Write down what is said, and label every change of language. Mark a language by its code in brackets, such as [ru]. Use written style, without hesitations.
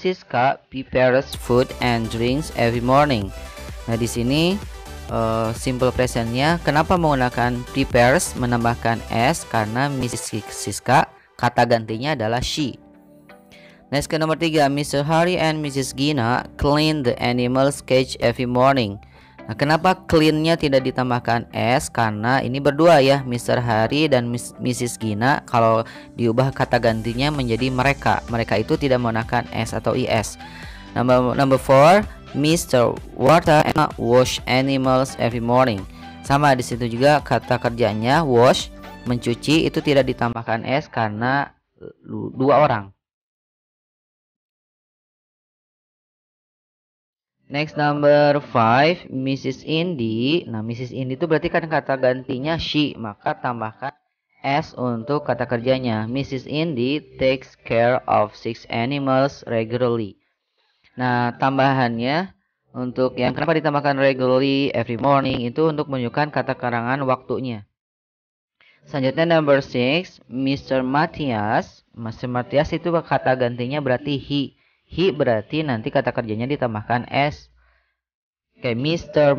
[en] Siska prepares food and drinks every morning. [id] Nah, di sini simple presentnya kenapa menggunakan prepares menambahkan s, karena Mrs. Siska kata gantinya adalah she. Next ke nomor 3, Mr. Hari and Mrs. [en] Gina clean the animals cage every morning. [id] Nah, kenapa clean-nya tidak ditambahkan s? Karena ini berdua ya, Mr. Hari dan Mrs. Gina. Kalau diubah kata gantinya menjadi mereka. Mereka itu tidak menggunakan s atau is. [en] Number 4, Mr. Water wash animals every morning. [id] Sama di situ juga kata kerjanya wash, mencuci, itu tidak ditambahkan s karena dua orang. [en] Next number 5, Mrs. Indy. Nah, Mrs. [id] Indy itu berarti kan kata gantinya she, maka tambahkan s untuk kata kerjanya. [en] Mrs. Indy takes care of 6 animals regularly. [id] Nah, tambahannya untuk yang kenapa ditambahkan regularly, [en] every morning, [id] itu untuk menunjukkan kata karangan waktunya. Selanjutnya number 6, Mr. Matthias. Mr. Matthias itu kata gantinya berarti he. He berarti nanti kata kerjanya ditambahkan s. Oke, Mr.